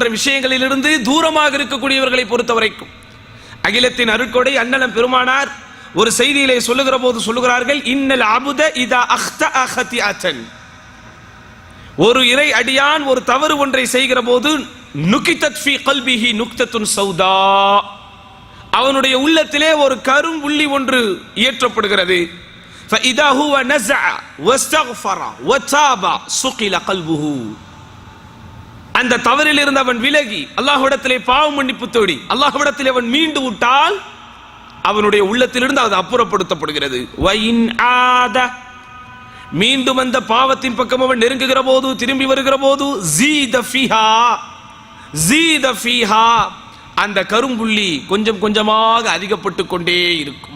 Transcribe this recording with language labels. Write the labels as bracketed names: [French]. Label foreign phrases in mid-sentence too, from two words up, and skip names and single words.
[Tamil] விஷயங்களிலிருந்து தூரமாக இருக்கக்கூடியவர்களை பொறுத்தவரைக்கும், அகிலத்தின் அருட்கொடை அண்ணலம் பெருமானார் ஒரு செய்தியிலே சொல்லுகிற போது சொல்லுகிறார்கள், [Arabic] إن العبد إذا أخطأ خطيئة, [Tamil] ஒரு இறை அடியான் ஒரு தவறு ஒன்றை செய்கிற போது [Arabic] نكتت في قلبه نكتة سوداء, [Tamil] அவனுடைய உள்ளத்திலே ஒரு கரும் புள்ளி ஒன்று இயற்றப்படுகிறது. [Arabic] فإذا هو نزع واستغفر وتاب سقل قلبه, [Tamil] அந்த தவறில் இருந்து அவன் விலகி அல்லாஹ்விடத்திலே பாவ மன்னிப்பு தேடி அல்லாஹ்விடத்திலே அவன் மீண்டு விட்டால் அவனுடைய உள்ளத்திலிருந்து அது அப்புறப்படுத்தப்படுகிறது. [Arabic] وإن عاد, [Tamil] மீண்டும் அந்த பாவத்தின் பக்கம் அவன் நெருங்குகிற போது, திரும்பி வருகிற போது, [Arabic] زيد فيها, [Tamil] அந்த கரும்புள்ளி கொஞ்சம் கொஞ்சமாக அதிகப்பட்டு கொண்டே இருக்கும்.